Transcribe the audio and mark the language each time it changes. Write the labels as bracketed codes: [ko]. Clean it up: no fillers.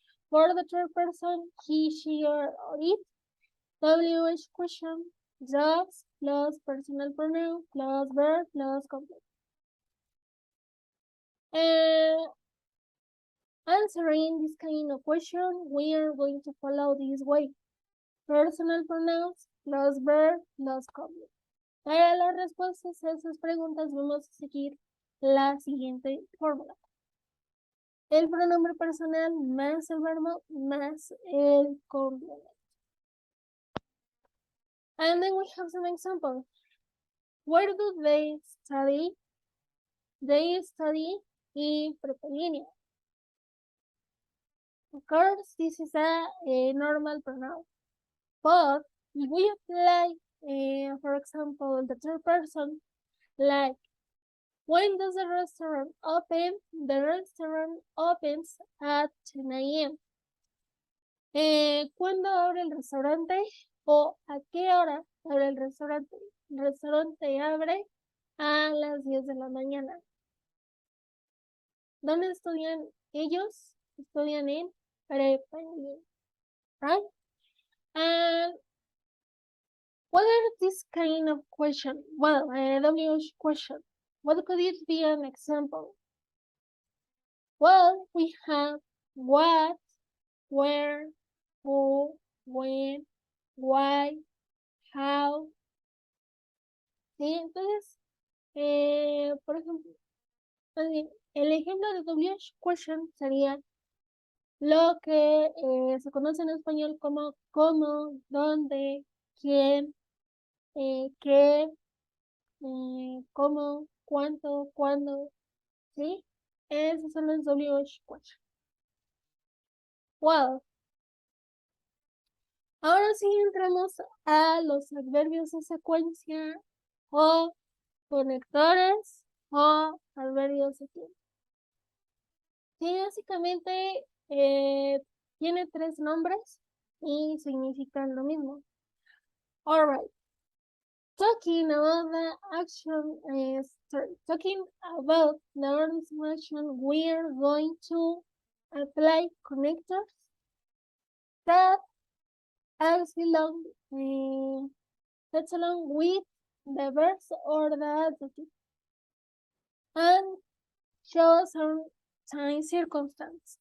[en] For the third person, he, she, or it, WH question, does plus personal pronoun plus verb plus complete. Answering this kind of question, we are going to follow this way. Personal pronouns plus verb plus complete. [es] Para las respuestas a esas preguntas vamos a seguir la siguiente fórmula. El pronombre personal más el verbo más el complemento. [en] And then we have some examples. Where do they study? They study in prepa. Of course, this is a normal pronoun. But if we apply, for example, the third person, like, when does the restaurant open? The restaurant opens at 10 a.m. [es] ¿Cuándo abre el restaurante? ¿O a qué hora abre el restaurante? El restaurante abre a las 10 de la mañana. ¿Dónde estudian ellos? Estudian en prepa, [en] right? And what are this kind of question? Well, WH question. What could it be an example? Well, we have what, where, who, when, why, how. [es] ¿Sí? Entonces, por ejemplo, el ejemplo de WH question sería lo que se conoce en español como cómo, dónde, quién, qué, cómo, cuánto, cuándo, ¿sí? Esos son los WH question. [en] Well, [es] ahora sí entramos a los adverbios de secuencia o conectores o adverbios de tiempo. Que básicamente tiene 3 nombres y significan lo mismo. [en] Alright. Talking about the action, talking about the action, we are going to apply connectors that acts along, that's along with the verbs or the adjective and show some time circumstance.